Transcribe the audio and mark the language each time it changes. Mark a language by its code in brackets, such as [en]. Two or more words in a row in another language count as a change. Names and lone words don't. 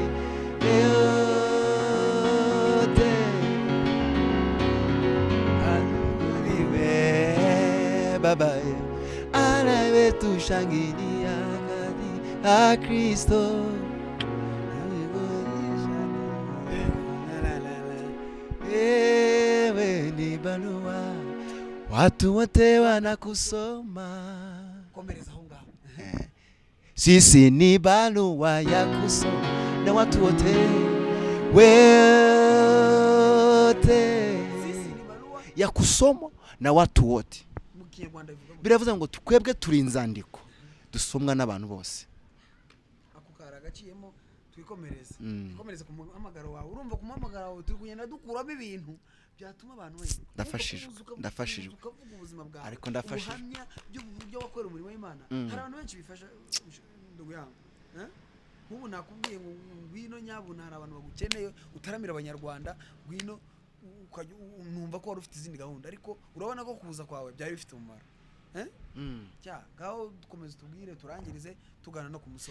[sw] baba anawe tushangilia katika Kristo wewe ni barua watu wote wanakusoma [rw] komereza aho ngaho [sw] sisi ni barua ya kusoma na watu wote ya kusoma na watu wote [rw] biravuze ngo twebwe turi inzandiko dusomwa n'abantu bose ako karagaciyemo twikomereza ku muhamagaro wawe urumva ku muhamagaro wawe turi kugenda dukuramo ibintu byatuma abantu ndafashijwe ukavuga ubuzima bwawe ariko ndafashijwe ubuhamya by'uburyo wakorera umurimo w'Imana hari abantu benshi bifasha [sw] ndugu yangu [rw] nk'ubu nakubwiye ngo ngwino nyabuna hari abantu bagukeneye utaramira abanyarwanda ngwino numva ko wari ufite izindi gahunda ariko urabona ko kuza kwawe byari bifite umumaro gaho dukomeze tubwire turangirize tugana no ku musozo